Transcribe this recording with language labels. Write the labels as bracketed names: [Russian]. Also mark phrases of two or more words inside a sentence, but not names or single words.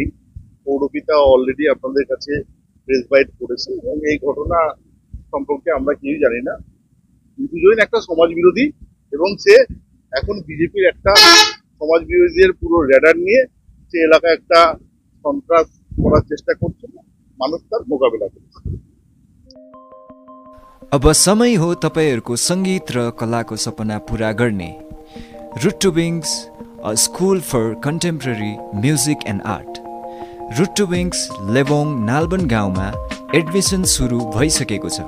[Bangla] পৌরপিতা অলরেডি আপনাদের কাছে প্রেস বাইট করেছে এবং এই ঘটনা সম্পর্কে আমরা কেউই জানি না। দুজন একটা সমাজ বিরোধী এবং সে এখন বিজেপির একটা সমাজ বিরোধীদের পুরো র্যাডার নিয়ে সে এলাকায় একটা সন্ত্রাস করার চেষ্টা করছে, মানুষ তার মোকাবিলা করছে। [Nepali] अब समय हो तपाईहरूको सङ्गीत र कलाको सपना पूरा गर्ने। [English] रुट टु विङ्स, a school for contemporary music and art. [Nepali] रुट टु विङ्स लेबोङ नालबन गाउँमा एडमिसन सुरु भइसकेको छ।